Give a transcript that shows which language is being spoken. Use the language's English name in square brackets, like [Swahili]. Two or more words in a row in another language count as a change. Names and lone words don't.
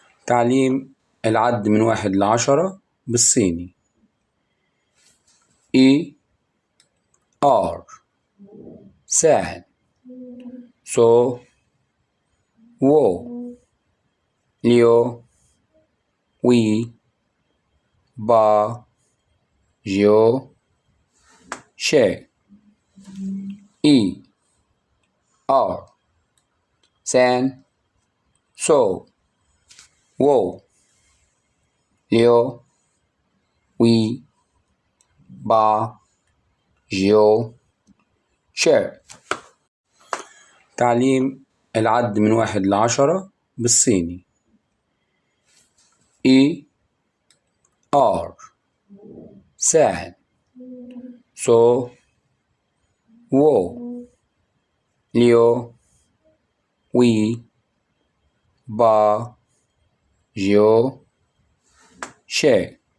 [Arabic] تعليم العد من 1 ل10 بالصيني. [Chinese] 一 二 三 四 五 六 七 八 九 十. 一 二 三 四 五 六 七 八 九 十. [Arabic] تعليم العد من 1 ل10 بالصيني. [Chinese] 一 二 三 四 五 六 七 八 九 十.